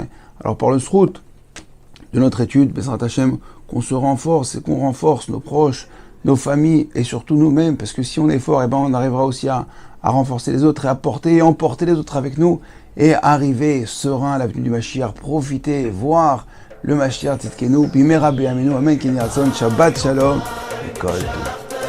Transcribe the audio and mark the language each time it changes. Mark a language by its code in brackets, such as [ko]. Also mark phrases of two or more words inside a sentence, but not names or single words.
[fr] Alors par le srout de notre étude, [he] בעזרת השם, [fr] qu'on se renforce et qu'on renforce nos proches, nos familles et surtout nous-mêmes, parce que si on est fort, on arrivera aussi à renforcer les autres et à porter et emporter les autres avec nous et arriver serein à l'avenue du Mashiach, profiter, voir le [he] משיח צדקנו במהרה בימינו אמן כן יהי רצון שבת שלום, [fr] et [he] כל טוב.